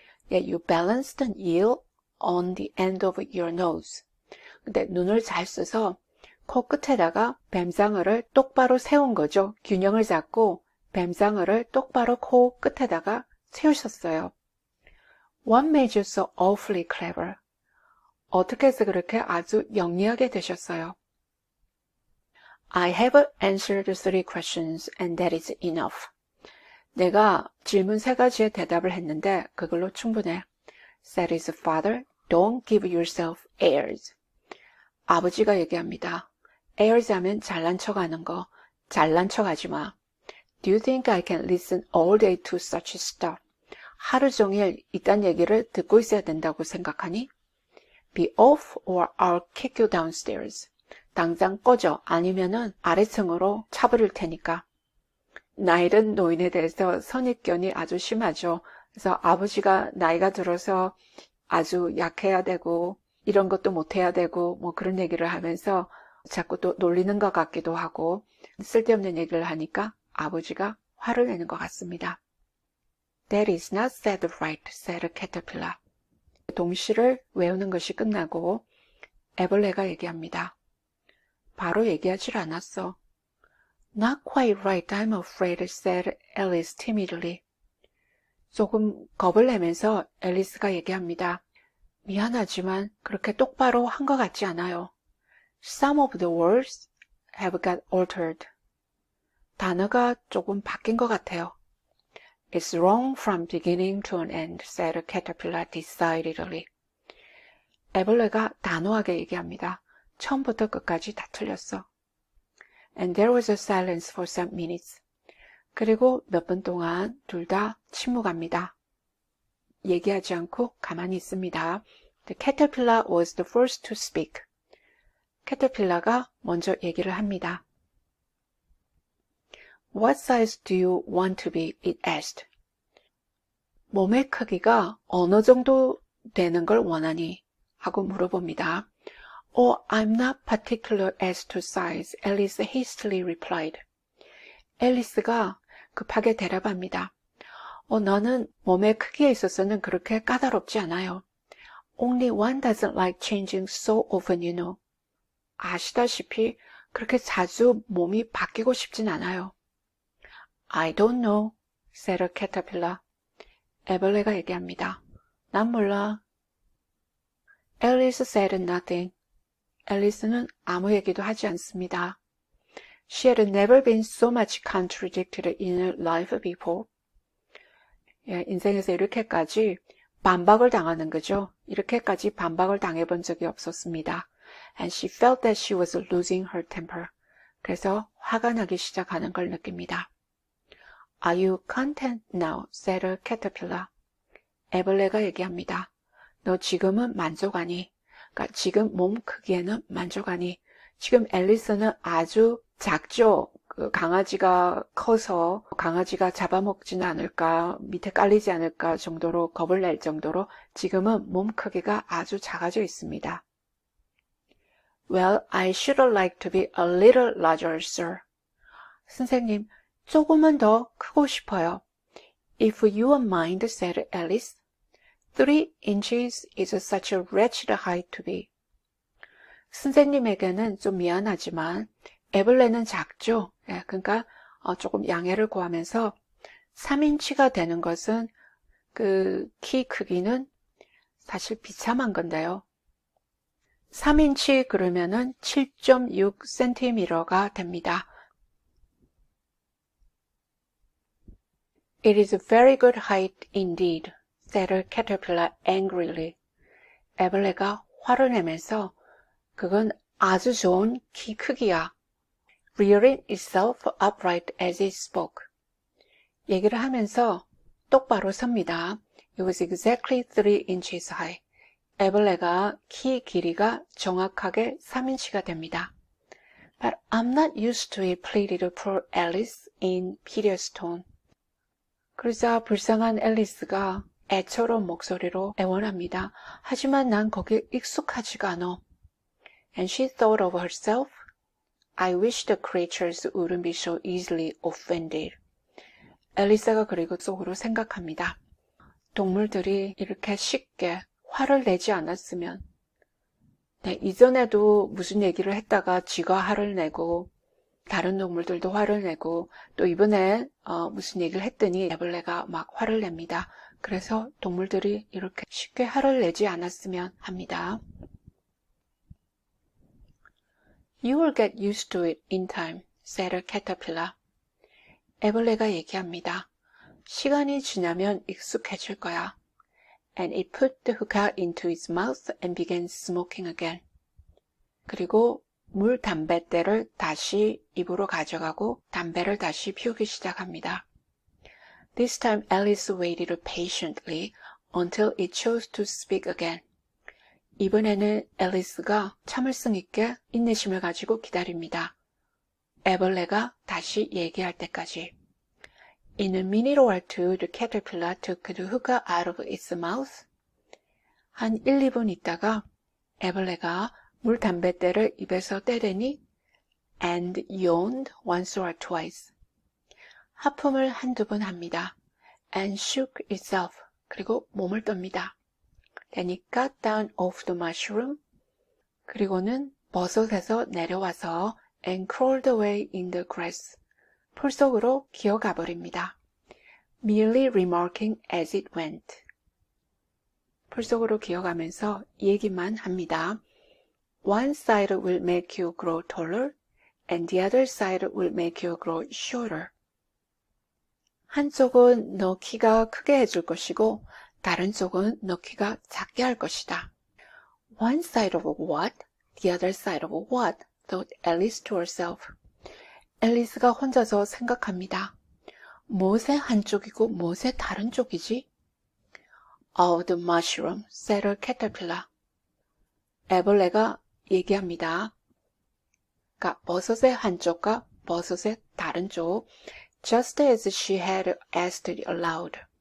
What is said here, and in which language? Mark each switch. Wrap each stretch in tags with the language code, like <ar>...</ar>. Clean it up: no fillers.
<en>Yet you balanced an eel on the end of your nose.</en> <ko>근데 눈을 잘 써서 코끝에다가 뱀장어를 똑바로 세운 거죠. 균형을 잡고 뱀장어를 똑바로 코끝에다가 세우셨어요.</ko> <en>What made you so awfully clever?</en> <ko>어떻게 해서 그렇게 아주 영리하게 되셨어요?</ko> <en>I have answered 3 questions and that is enough.</en> <ko>내가 질문 3가지에 대답을 했는데 그걸로 충분해.</ko> <en>Said his father, don't give yourself airs.</en> <ko>아버지가 얘기합니다. airs 하면 잘난 척하는 거. 잘난 척하지 마.</ko> <en>Do you think I can listen all day to such stuff?</en> <ko>하루 종일 이딴 얘기를 듣고 있어야 된다고 생각하니?</ko> <en>Be off or I'll kick you downstairs.</en> <ko>당장 꺼져. 아니면은 아래층으로 차버릴 테니까. 나이든 노인에 대해서 선입견이 아주 심하죠. 그래서 아버지가 나이가 들어서 아주 약해야 되고 이런 것도 못해야 되고 뭐 그런 얘기를 하면서 자꾸 또 놀리는 것 같기도 하고 쓸데없는 얘기를 하니까 아버지가 화를 내는 것 같습니다.</ko> <en>That is not said right, said Caterpillar.</en> <ko>동시를 외우는 것이 끝나고 애벌레가 얘기합니다. 바로 얘기하질 않았어.</ko> <en>Not quite right, I'm afraid, said Alice timidly.</en> <ko>조금 겁을 내면서 앨리스가 얘기합니다. 미안하지만 그렇게 똑바로 한 것 같지 않아요.</ko> <en>Some of the words have got altered.</en> <ko>단어가 조금 바뀐 것 같아요.</ko> <en>It's wrong from beginning to an end, said Caterpillar decidedly.</en> <ko>애벌레가 단호하게 얘기합니다. 처음부터 끝까지 다 틀렸어.</ko> <en>And there was a silence for some minutes.</en> <ko>그리고 몇 분 동안 둘 다 침묵합니다. 얘기하지 않고 가만히 있습니다.</ko> <en>The caterpillar was the first to speak.</en> <ko>캐터필라가 먼저 얘기를 합니다.</ko> <en>What size do you want to be? It asked.</en> <ko>몸의 크기가 어느 정도 되는 걸 원하니? 하고 물어봅니다.</ko> <en>Oh, I'm not particular as to size, Alice hastily replied.</en> <ko>앨리스가 급하게 대답합니다. 나는 몸의 크기에 있어서는 그렇게 까다롭지 않아요.</ko> <en>Only one doesn't like changing so often, you know.</en> <ko>아시다시피 그렇게 자주 몸이 바뀌고 싶진 않아요.</ko> <en>I don't know, said a caterpillar.</en> <ko>애벌레가 얘기합니다. 난 몰라.</ko> <en>Alice said nothing.</en> <ko>앨리스는 아무 얘기도 하지 않습니다.</ko> <en>She had never been so much contradicted in her life before.</en> <ko>예, 인생에서 이렇게까지 반박을 당하는 거죠. 이렇게까지 반박을 당해본 적이 없었습니다.</ko> <en>And she felt that she was losing her temper.</en> <ko>그래서 화가 나기 시작하는 걸 느낍니다.</ko> <en>Are you content now? said a caterpillar.</en> <ko>애벌레가 얘기합니다. 너 지금은 만족하니? 그러니까 지금 몸 크기에는 만족하니? 지금 앨리스는 아주 작죠? 그 강아지가 커서 강아지가 잡아먹지는 않을까, 밑에 깔리지 않을까 정도로 겁을 낼 정도로 지금은 몸 크기가 아주 작아져 있습니다.</ko> <en>Well, I should like to be a little larger, sir.</en> <ko>선생님, 조금은 더 크고 싶어요.</ko> <en>If you won't mind, said Alice. 3 inches is such a wretched height to be.</en> <ko>선생님에게는 좀 미안하지만 애벌레는 작죠. 예, 그러니까 조금 양해를 구하면서 3인치가 되는 것은 그 키 크기는 사실 비참한 건데요. 3인치 그러면은 7.6cm가 됩니다.</ko> <en>It is a very good height indeed, said a caterpillar angrily.</en> <ko>애벌레가 화를 내면서 그건 아주 좋은 키 크기야.</ko> <en>Rearing itself upright as it spoke.</en> <ko>얘기를 하면서 똑바로 섭니다.</ko> <en>It was exactly 3 inches high.</en> <ko>애벌레가 키 길이가 정확하게 3인치가 됩니다.</ko> <en>But I'm not used to it, pleaded poor Alice in piteous tone.</en> <ko>그러자 불쌍한 앨리스가 애처로운 목소리로 애원합니다. 하지만 난 거기에 익숙하지가 않아.</ko> <en>And she thought of herself, I wish the creatures wouldn't be so easily offended.</en> <ko>앨리스가 그리고 속으로 생각합니다. 동물들이 이렇게 쉽게 화를 내지 않았으면, 네, 이전에도 무슨 얘기를 했다가 쥐가 화를 내고 다른 동물들도 화를 내고 또 이번에 무슨 얘기를 했더니 애벌레가 막 화를 냅니다. 그래서 동물들이 이렇게 쉽게 화를 내지 않았으면 합니다.</ko> <en>You will get used to it in time, said a caterpillar.</en> <ko>애벌레가 얘기합니다. 시간이 지나면 익숙해질 거야.</ko> <en>And it put the hookah into its mouth and began smoking again.</en> <ko>그리고 물 담뱃대를 다시 입으로 가져가고 담배를 다시 피우기 시작합니다.</ko> <en>This time Alice waited patiently until it chose to speak again.</en> <ko>이번에는 앨리스가 참을성 있게 인내심을 가지고 기다립니다. 애벌레가 다시 얘기할 때까지.</ko> <en>In a minute or two, the caterpillar took the hookah out of its mouth.</en> <ko>한 1, 2분 있다가 애벌레가 물 담뱃대를 입에서 떼더니</ko> <en>and yawned once or twice.</en> <ko>하품을 한두 번 합니다.</ko> <en>and shook itself.</en> <ko>그리고 몸을 떱니다.</ko> <en>Then it got down off the mushroom.</en> <ko>그리고는 버섯에서 내려와서</ko> <en>and crawled away in the grass.</en> <ko>풀 속으로 기어가 버립니다.</ko> <en>Merely remarking as it went.</en> <ko>풀 속으로 기어가면서 얘기만 합니다.</ko> <en>One side will make you grow taller, and the other side will make you grow shorter.</en> <ko>한쪽은 너 키가 크게 해줄 것이고 다른 쪽은 너 키가 작게 할 것이다.</ko> <en>One side of what? The other side of what? thought Alice to herself.</en> <ko>앨리스가 혼자서 생각합니다. 무엇의 한쪽이고 무엇의 다른 쪽이지?</ko> <en>Oh, the mushroom, said a caterpillar.</en> <ko>애벌레가 얘기합니다. 그러니까 버섯의 한쪽과 버섯의 다른 쪽,</ko> <en>just as she had asked it aloud.</en>